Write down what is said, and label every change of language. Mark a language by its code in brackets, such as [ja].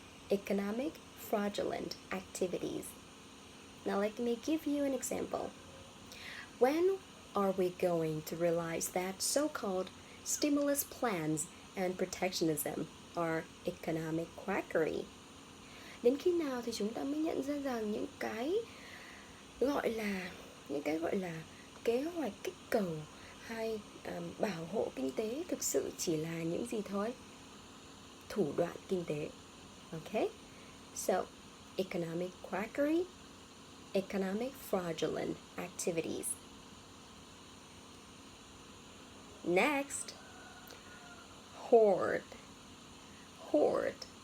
[en] Economic fraudulent activities. Now let me give you an example. When are we going to realize that so-called stimulus plans and protectionism are economic quackery? [vi] Đến khi nào thì chúng ta mới nhận ra rằng những cái gọi là kế hoạch kích cầu hay bảo hộ kinh tế thực sự chỉ là những gì thôi? Thủ đoạn kinh tế. Okay? [en] So, economic quackery, economic fraudulent activities. Next, hoard. Hoard.